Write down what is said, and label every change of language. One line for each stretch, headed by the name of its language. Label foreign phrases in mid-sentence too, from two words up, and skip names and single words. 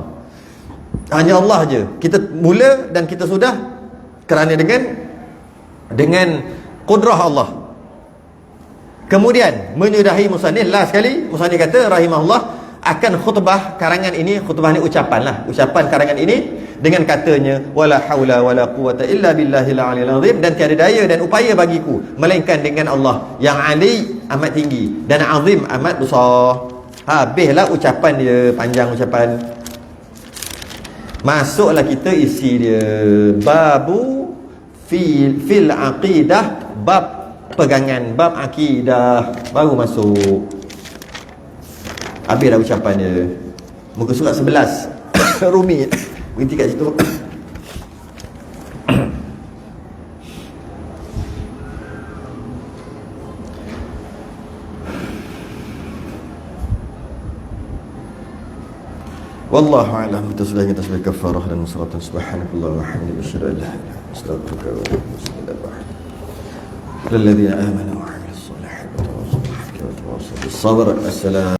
Malay: Hanya Allah je kita mula dan kita sudah kerana dengan kudrah Allah. Kemudian menyudahi musannif, last sekali musannif kata rahimahullah akan khutbah karangan ini. Khutbah ni ucapan lah, ucapan karangan ini dengan katanya
Arabic: wala haula wala quwata illa billahil aliyil azim,
Malay: dan tiada daya dan upaya bagiku melainkan dengan Allah yang ali amat tinggi dan azim amat besar. Habislah ucapan dia, panjang ucapan. Masuklah kita isi dia,
Arabic: babu fil aqidah,
Malay: bab pegangan, bab akidah, baru masuk. Habislah ucapan dia. Muka surat 11 Rumi. Berhenti kat situ.
Arabic: Wallahu a'lam.
Malay: Itu sudah kita sebagai kafarah dan
Arabic: salatan subhanakallah wa hamdika asyhadu an la ilaha illa anta astaghfiruka wa atubu ilaik. للذين آمنوا وعملوا الصالحات وتواصوا بالحق وتواصوا بالصبر. السلام.